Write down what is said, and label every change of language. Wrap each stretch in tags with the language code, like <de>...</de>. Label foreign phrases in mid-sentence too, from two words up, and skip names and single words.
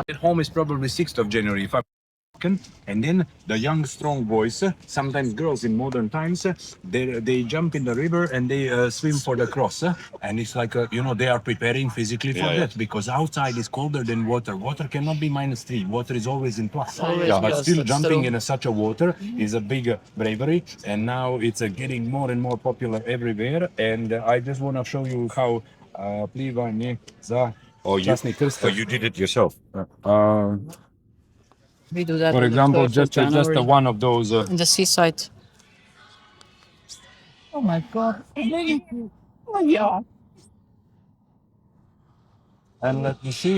<en>At home is probably 6th of January. If I and then the young strong boys, sometimes girls in modern times, they jump in the river and they swim for the cross, and it's like you know, they are preparing physically for that because outside is colder than water. Water cannot be -3. Water is always in plus. But still jumping in such a water is a big bravery, and now it's getting more and more popular everywhere. And I just want to show you how</en> <sr>plivanje za časni krst.</sr> <en>you did it yourself. We do that. For on the example, 12th of just January. one of those. In the seaside. Oh my God. Oh yeah. And let me see.</en>